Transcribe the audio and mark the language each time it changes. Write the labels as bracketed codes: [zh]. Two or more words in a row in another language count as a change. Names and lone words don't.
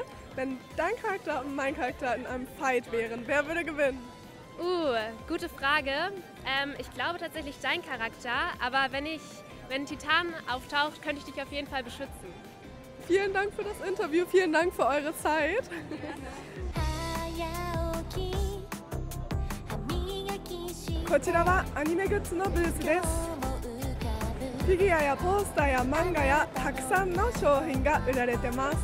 [de] Wenn dein Charakter und mein Charakter in einem Fight wären, wer würde gewinnen? Gute Frage. Ich glaube tatsächlich dein Charakter, aber wenn ein Titan auftaucht, könnte ich dich auf jeden Fall beschützen. Vielen Dank für das Interview, vielen Dank für eure Zeit. [ja] こちらはアニメグッズのブースです。フィギュアやポースターや漫画やたくさんの商品が売られてます。